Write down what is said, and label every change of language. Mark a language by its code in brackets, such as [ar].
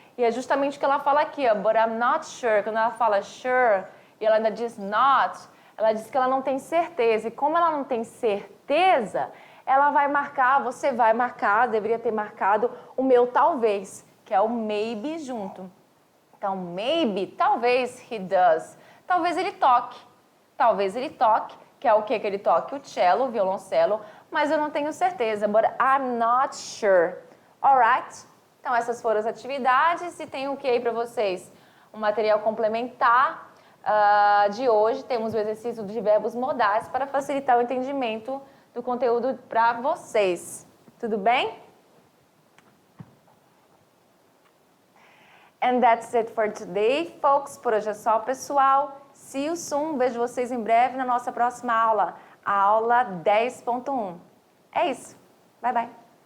[pt] E é justamente o que ela fala aqui, ó, [en] but I'm not sure. [pt] Quando ela fala sure e ela ainda diz not, ela diz que ela não tem certeza. E como ela não tem certeza, ela vai marcar, você vai marcar, deveria ter marcado o meu talvez, que é o maybe junto. Então, maybe, talvez he does. Talvez ele toque. Talvez ele toque, que é o que ele toque? O cello, o violoncelo, mas eu não tenho certeza, [en] but I'm not sure. [pt] Alright? Então, essas foram as atividades e tem o que aí para vocês? Um material complementar de hoje. Temos o exercício de verbos modais para facilitar o entendimento do conteúdo para vocês. Tudo bem? [en] And that's it for today, folks. [pt] Por hoje é só, pessoal. [en] See you soon. [pt] Vejo vocês em breve na nossa próxima aula, a aula 10.1. É isso. Bye, bye.